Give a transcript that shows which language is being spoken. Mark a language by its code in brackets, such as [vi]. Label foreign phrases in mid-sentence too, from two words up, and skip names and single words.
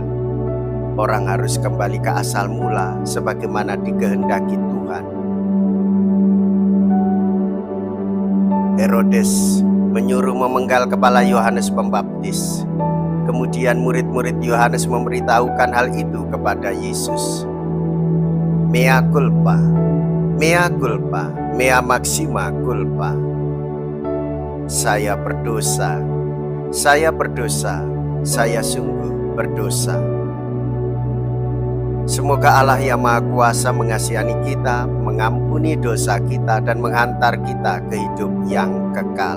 [id] Orang harus kembali ke asal mula sebagaimana dikehendaki Tuhan. Herodes menyuruh memenggal kepala Yohanes Pembaptis. Kemudian murid-murid Yohanes memberitahukan hal itu kepada Yesus. [la] Mea culpa, mea culpa, mea maxima culpa. [id] Saya berdosa, saya berdosa, saya sungguh berdosa. Semoga Allah yang Maha Kuasa mengasihani kita, mengampuni dosa kita, dan menghantar kita ke hidup yang kekal.